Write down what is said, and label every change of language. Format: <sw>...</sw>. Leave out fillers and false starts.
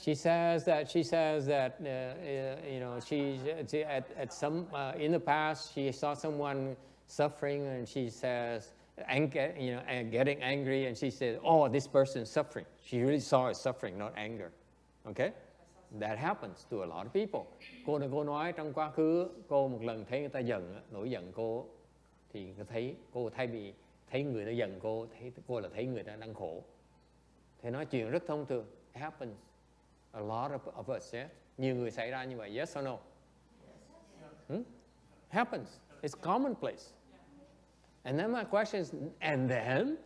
<en>She says that you know, she at some in the past she saw someone suffering, and she says, getting angry, and she said, "Oh, this person's suffering." She really saw it suffering, not anger. Okay, that happens to a lot of people.</en> <vi>Cô nói trong quá khứ cô một lần thấy người ta giận, nổi giận cô, thì cô thay vì thấy người ta giận cô, cô là thấy người ta đang khổ. Thì nói chuyện rất thông thường.</vi> <en>It happens. A lot of us, yeah?</en> <vi>Nhiều người xảy ra như vậy,</vi> <en>yes or no? Happens. It's commonplace. And then my question is, and then?</en>